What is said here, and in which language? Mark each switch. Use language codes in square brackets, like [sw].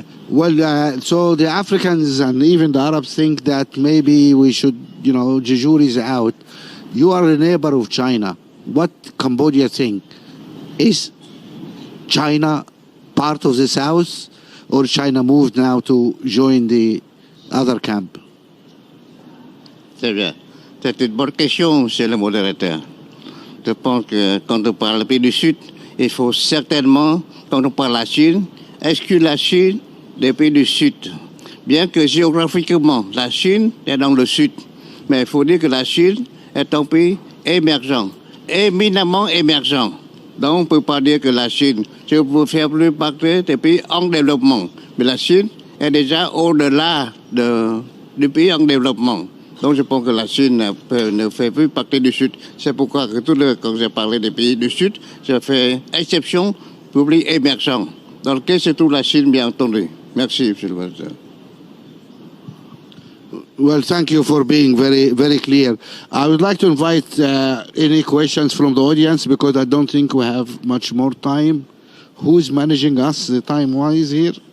[en] Well, so the Africans and even the Arabs think that maybe we should, Jejour is out. You are a neighbor of China. What Cambodia think? Is China part of the South, or China moved now to join the other camp? [fr] C'est bien. C'est une bonne question, monsieur le modérateur. Je pense que quand on parle du pays du Sud, il faut certainement, quand on parle de la Chine, exclure la Chine des pays du Sud. Bien que géographiquement, la Chine est dans le Sud. Mais il faut dire que la Chine est un pays émergent, éminemment émergent. Donc on ne peut pas dire que la Chine, je peux faire plus partie des pays en développement. Mais la Chine est déjà au-delà du pays en développement. Donc je pense que la Chine ne fait plus partie du Sud. C'est pourquoi quand j'ai parlé des pays du Sud, je fais exception pour les pays émergents, dans lequel se trouve la Chine, bien entendu. Merci, monsieur le président. [en] Well, thank you for being very, very clear. I would like to invite any questions from the audience because I don't think we have much more time. Who's managing us time-wise here?